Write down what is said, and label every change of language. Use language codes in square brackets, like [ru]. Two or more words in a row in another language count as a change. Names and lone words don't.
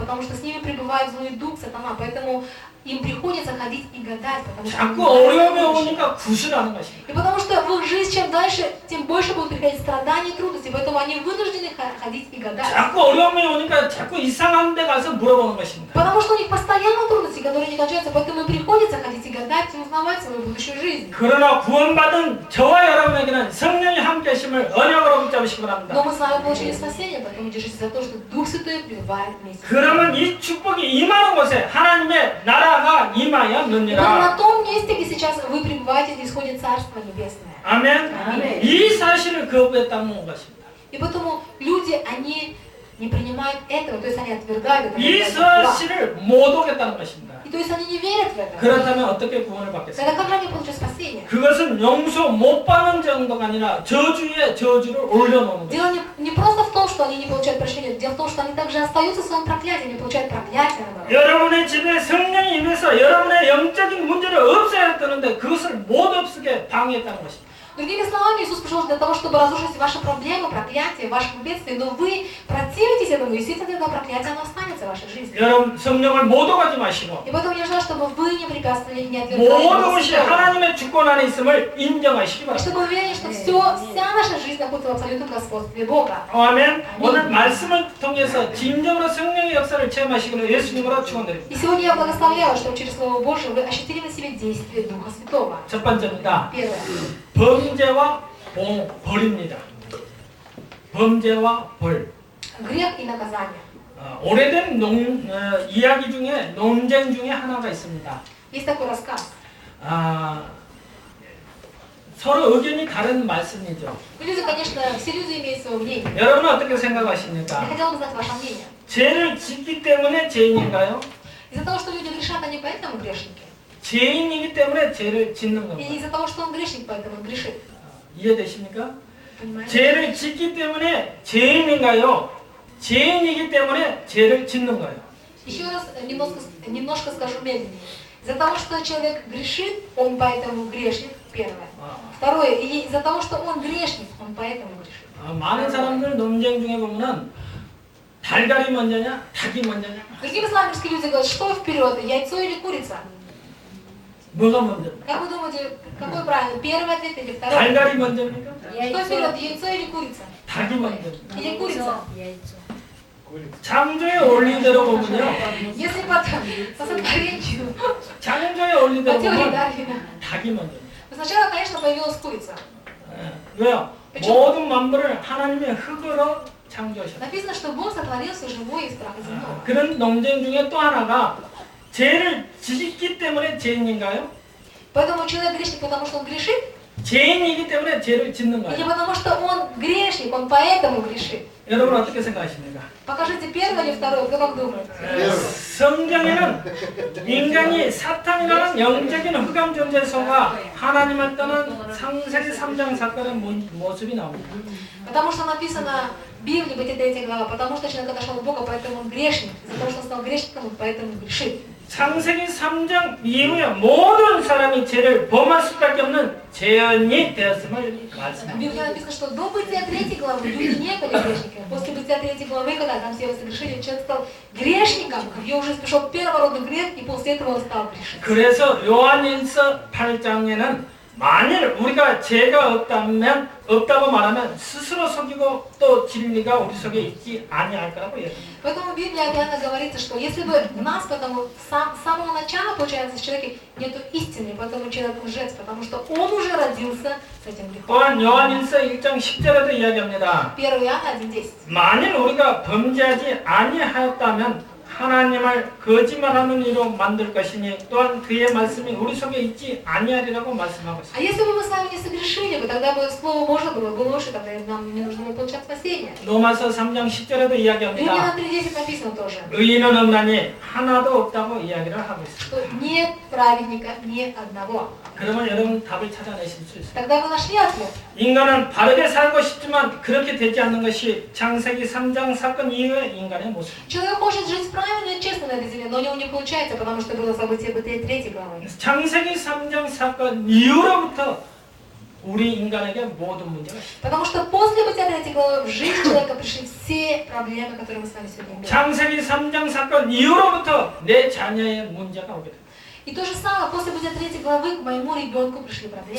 [ru] Потому что с ними пребывает злой дух, сатана, поэтому им приходится ходить и гадать, потому что [ko] 자꾸 어려움이 오니까 구슬하는 것입니다. [ru] и потому что в их жизнь чем дальше, тем больше будут приходить страдания и трудности, поэтому они вынуждены ходить и гадать. [ko] 자꾸 어려움이 오니까 자꾸 이상한 데 가서 물어보는 것입니다. [ru] Потому что у них постоянно трудности, которые не кончаются, поэтому им приходится ходить и гадать и узнавать свою будущую жизнь. [ko] 그러나 구원받은 저와 여러분에게는 성령이 함께 하심을 언약으로 붙잡으시기 바랍니다. [ru] Но мы с вами получили спасение, поэтому держитесь за то, что Дух Святой пребывает вместе. [ko] 그러면 이 축복이 임하는 곳에 하나님의 나라가 [ru] И вот [ko] 임하였느니라. [ru] на том месте, где сейчас вы пребываете, здесь ходит Царство Небесное. [ko] 아멘. 아멘. 이 사실을 거부했다는 것입니다. [ru] И поэтому люди, они не принимают этого, то есть они отвергают это. [ko] 이 사실을 못 오겠다는 것입니다. [ru] И то есть они не верят в это. [ko] 그렇다면 어떻게 구원을 [ru] Тогда [ko] 받겠습니까? [ru] как же они получат спасение? [ko] 그것은 용서 못 받는 정도가 아니라 저주에 저주를 올려놓는 [ru] Дело [ko] 것입니다. [ru] не просто в том, что они не получают прощения, дело в том, что они также остаются в своем проклятии, они получают проклятие. наоборот. [ko] 여러분의 집에 성령이 임해서 여러분의 영적인 문제를 없애야 되는데 그것을 못 없애게 방해했다는 것입니다. [ru] Другими словами, Иисус пришел для того, чтобы разрушить ваши проблемы, проклятия, ваши бедствия, но вы противитесь этому, и естественно, это проклятие, оно останется в вашей жизни. [ko] 여러분 성령을 못 오가지 마시고 [ru] И поэтому я желаю, чтобы вы не препятствовали, не [ko] 모든 [ru] отвергали [ko] 것이 [ru] Духа Святого. [ko] 하나님의 주권 안에 있음을 인정하시기 [ru] И [ko] 바랍니다. [ru] чтобы вы верили, что вся наша жизнь находится в абсолютном господстве Бога. [ko] 아멘. 오늘 말씀을 통해서 진정으로 성령의 역사를 체험하시기를 예수님으로 축원드립니다. [ru] И сегодня я благословляю, чтобы через Слово Божие вы ощутили на себе действие Духа Святого. [ko] 첫 번째입니다. [ru] Первое. [ko] 범죄와 벌입니다. 범죄와 벌. [ru] Грех и наказание. [ko] 오래된 이야기 중에 논쟁 중에 하나가 있습니다. [ru] Есть такой рассказ. [ko] 서로 의견이 다른 말씀이죠. [ru] Люди, конечно, все люди имеют свое мнение. [ko] 여러분은 어떻게 [ru] Я [ko] 생각하십니까? [ru] хотела бы знать ваше мнение. [ko] 죄를 짓기 때문에 죄인인가요? [ru] Из-за того, что люди грешат, они поэтому грешники? [ko] 죄인이기 때문에 죄를 짓는 [ru] Или [ko] 건가요? [ru] из-за того, что он грешник, поэтому он грешит? [ko] 이해되십니까? [ru] Понимаете? [ko] 죄를 짓기 때문에 죄인인가요? 죄인이기 때문에 죄를 짓는 거예요. [ru] Еще раз немножко скажу медленнее. Из-за того, что человек грешит, он поэтому грешник, первое. Второе, и из-за того, что он грешник, он поэтому грешит. [ko] 많은 사람들 논쟁 중에 보면은 달걀이 먼저냐, 닭이 먼저냐. [ru] Другими словами, русские люди говорят, что вперед, яйцо или курица? [ko] 뭐가 먼저? [ru] Как вы думаете, какой правильный, первый ответ или второй? [ko] 달걀이 먼저입니까? [ru] Что вперед, яйцо или курица? [ko] 닭이 먼저. [ru] Или курица? [ko] 창조의 원리대로 보면요. [ru] Если по сотворению, [ko] 창조의 [ru] по [ko] 원리대로 [ru] теории [ko] 보면 [ru] Дарвина, [ko] 닭이 먼저. [ru] сначала, конечно, появилась курица. [ko] 왜요? 모든 만물을 하나님의 흙으로 창조하셨어요. [ru] Написано, что Бог сотворил все живое из праха земного. [ko] 그런 논쟁 중에 또 하나가 죄를 짓기 때문에 죄인인가요? [ru] Поэтому человек грешник, потому что он грешит, [ko] 죄인이기 때문에 죄를 짓는 [ru] или [ko] 거예요. [ru] потому что он грешник, он поэтому грешит. [ko] 여러분 어떻게 생각하십니까? [ru] Покажите первое или второе, кто как думает? [ko] 성경에는 인간이 사탄이라는 영적인 흑암 존재 속아 하나님을 떠난 창세기 3장 사건의 모습이 나옵니다. [ru] Потому что написано в Библии, Бытие 3 глава, потому что человек отошел от Бога, поэтому он грешник. Из-за того, что он стал грешником, он поэтому грешит. [ko] 창세기 3장 이후에 모든 사람이 죄를 범할 수밖에 없는 죄인이 되었음을 [ru] В [ko] 말씀합니다. [ru] Библии написано, что до Бытия 3 главы люди не были грешниками. После Бытия 3 главы, когда там все согрешили, человек стал грешником, в его жизнь пришел первородный грех, и после этого он стал грешить. [ko] 그래서 요한일서 8장에는 만일 우리가 죄가 없다고 말하면 스스로 속이고 또 진리가 우리 속에 있지 아니할 거라고 얘기합니다. [ru] Поэтому в Библии опять говорится, что если бы у нас, потому с самого начала, получается, в человеке нет истины, поэтому человек лжец, потому что он уже родился с этим грехом. [ko] 또한 요한일서 1장 10절에도 이야기합니다. [ru] 1 Иоанна 1:10. [ko] 만일 우리가 범죄하지 아니하였다면 하나님을 거짓말하는 이로 만들 것이니 또한 그의 말씀이 우리 속에 있지 아니하리라고 말씀하고 있습니다. [ru] А если бы мы с вами не согрешили бы, тогда бы Слово Божие было бы ложью, тогда нам не нужно было получать спасение. [ko] 로마서 3장 10절에도 이야기합니다. [ru] Римлянам 3:10 написано тоже, [ko] 의인은 없나니 하나도 없다고 이야기를 하고 있습니다. [ru] что нет праведника ни одного. [ko] 그러면 여러분 답을 찾아내실 수 있습니다. [ru] Тогда вы нашли ответ. [ko] 인간은 바르게 살고 싶지만 그렇게 되지 않는 것이 창세기 3장 사건 이후의 인간의 모습입니다. [ru] Человек хочет жить правильно и честно на этой земле, но у него не получается, потому что было событие Бытия 3 главы. [ko] 창세기 3장 사건 이후로부터 우리 인간에게 모든 문제가 있어요. [ru] Потому что после Бытия 3 главы в жизнь человека пришли все проблемы, которые мы с вами сегодня имеем. [ko] 창세기 3장 사건 이후로부터 내 자녀의 문제가 오게 됩니다. [ru] И то же самое, после Бытия 3 главы к моему ребенку пришли проблемы.